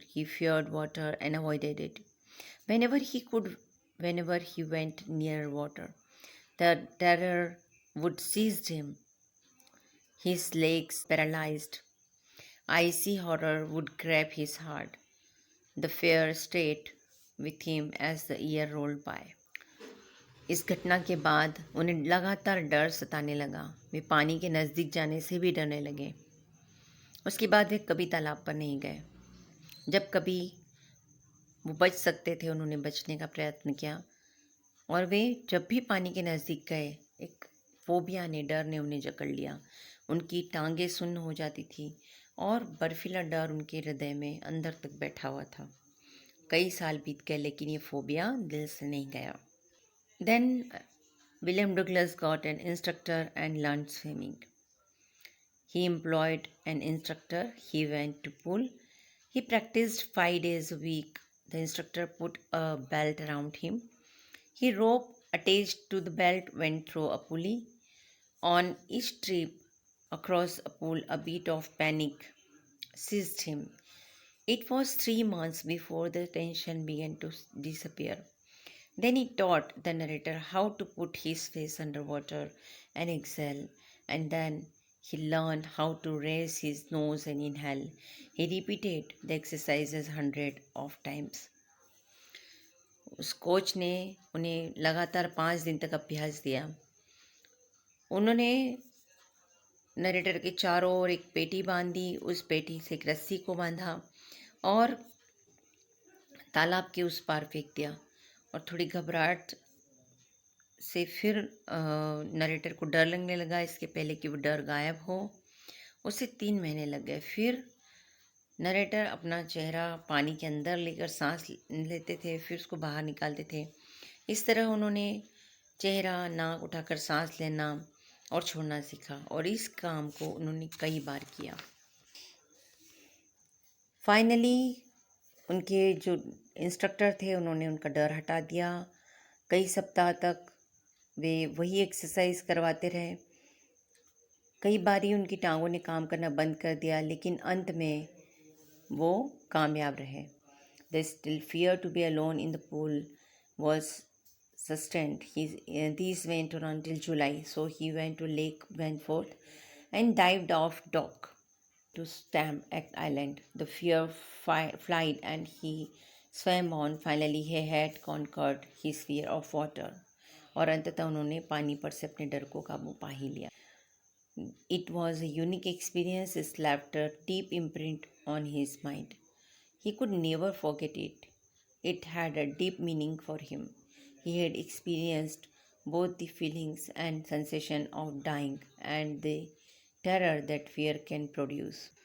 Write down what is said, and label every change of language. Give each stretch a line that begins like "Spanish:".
English: He feared water and avoided it. Whenever he could, whenever he went near water, the terror would seize him. His legs paralyzed. Icy horror would grab his heart. The fear stayed with him as the year rolled by.
Hindi: इस घटना के बाद उन्हें लगातार डर सताने लगा। वे पानी के नज़दीक जाने से भी डरने लगे। उसके बाद वे कभी तालाब पर नहीं गए। जब कभी वो बच सकते थे, उन्होंने बचने का प्रयत्न किया, और वे जब भी पानी के नज़दीक गए, एक फोबिया ने, डर ने उन्हें जकड़ लिया। उनकी टांगें सुन्न हो जाती थी और बर्फीला डर उनके हृदय में अंदर तक बैठा हुआ था। कई साल बीत गए लेकिन ये फोबिया दिल से नहीं गया।
English: Then William Douglas got an instructor and learned swimming. He employed an instructor. He went to pool. He practiced 5 days a week. The instructor put a belt around him. He rope attached to the belt went through a pulley. On each trip across a pool, a bit of panic seized him. It was 3 months before the tension began to disappear. Then he taught the narrator how to put his face underwater and exhale, and then he learned how to raise his nose and inhale. He repeated the exercises hundred of times.
Hindi: उस coach ने उन्हें लगातार 5 दिन तक अभ्यास दिया. उन्होंने narrator के चारों ओर एक पेटी बांधी, उस पेटी से एक रस्सी को बांधा और तालाब के उस पार फेंक दिया. और थोड़ी घबराहट से फिर नरेटर को डर लगने लगा, इसके पहले कि वो डर गायब हो. उसे 3 महीने लग गए. फिर नरेटर अपना चेहरा पानी के अंदर लेकर सांस लेते थे, फिर उसको बाहर निकालते थे. इस तरह उन्होंने चेहरा नाक उठाकर सांस लेना और छोड़ना सीखा, और इस काम को उन्होंने कई बार किया. फाइनली उनके जो इंस्ट्रक्टर थे उन्होंने उनका डर हटा दिया. कई सप्ताह तक वे वही एक्सरसाइज करवाते रहे. कई बारी उनकी टांगों ने काम करना बंद कर दिया, लेकिन अंत में वो कामयाब रहे.
English: The still fear to be alone in the pool was sustained. These went on until July. So he went to Lake Benford and dived off dock to Stamp Act Island. The fear fled and he swam on. Finally, he had conquered his fear of water.
Hindi: और अंततः उन्होंने पानी पर से अपने डर को काबू पा ही लिया.
English: It was a unique experience. It left a deep imprint on his mind. He could never forget it. It had a deep meaning for him. He had experienced both the feelings and sensation of dying and the terror that fear can produce.